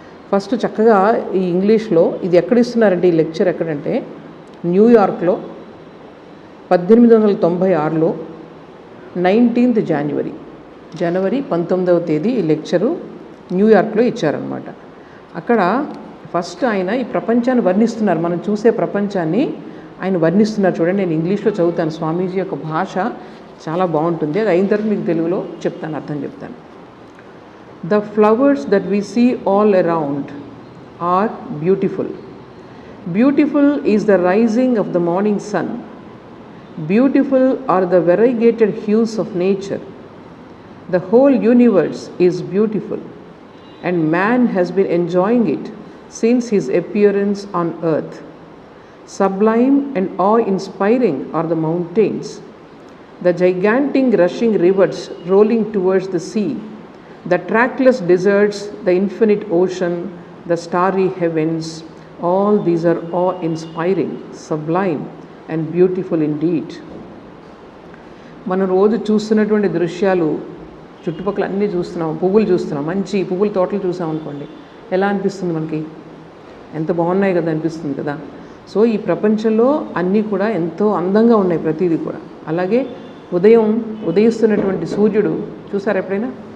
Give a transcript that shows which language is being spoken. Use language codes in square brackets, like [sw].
[te] First చక్కగా ఈ ఇంగ్లీష్లో ఇది ఎక్కడ ఇస్తున్నారంటే ఈ లెక్చర్ ఎక్కడంటే న్యూయార్క్లో 1896లో 19th జనవరి 19వ తేదీ ఈ లెక్చరు న్యూయార్క్లో ఇచ్చారనమాట. అక్కడ ఫస్ట్ ఆయన ఈ ప్రపంచాన్ని వర్ణిస్తున్నారు. మనం చూసే ప్రపంచాన్ని ఆయన వర్ణిస్తున్నారు. చూడండి, నేను ఇంగ్లీష్లో చదువుతాను. స్వామీజీ యొక్క భాష చాలా బాగుంటుంది. అది అయిన తర్వాత మీకు తెలుగులో చెప్తాను, అర్థం చెప్తాను. [en] The flowers that we see all around are beautiful. Beautiful is the rising of the morning sun. Beautiful are the variegated hues of nature. The whole universe is beautiful, and man has been enjoying it since his appearance on earth. Sublime and awe-inspiring are the mountains, the gigantic rushing rivers rolling towards the sea, the trackless deserts, the infinite ocean, the starry heavens. All these are awe-inspiring, sublime and beautiful indeed. [te] మనం రోజు చూస్తున్నటువంటి దృశ్యాలు, చుట్టుపక్కల అన్నీ చూస్తున్నాం. పువ్వులు చూస్తున్నాం, మంచి పువ్వుల తోటలు చూసాం అనుకోండి, ఎలా అనిపిస్తుంది మనకి? ఎంత బాగున్నాయి కదా అనిపిస్తుంది కదా. సో ఈ ప్రపంచంలో అన్నీ కూడా ఎంతో అందంగా ఉన్నాయి, ప్రతిదీ కూడా. అలాగే ఉదయిస్తున్నటువంటి సూర్యుడు చూసారు ఎప్పుడైనా?